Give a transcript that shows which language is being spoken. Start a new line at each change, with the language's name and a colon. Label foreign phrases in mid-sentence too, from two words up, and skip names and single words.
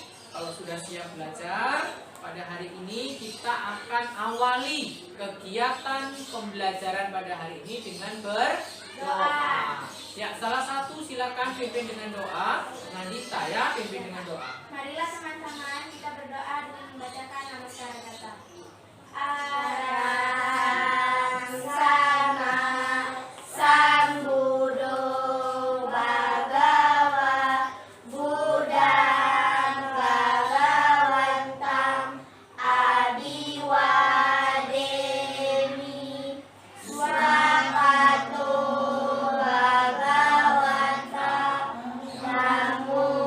Indonesian: Kalau sudah siap belajar, pada hari ini kita akan awali kegiatan pembelajaran pada hari ini dengan berdoa. Ya, salah satu silakan pimpin dengan doa. Nandita ya, pimpin dengan doa. Marilah teman-teman kita berdoa dengan membacakan
Pali: namaskar kata. Arahang sama Sambuddho Bhagava Buddhang Bhagavantam Abhiwademi Swakato Bhagavatam Namo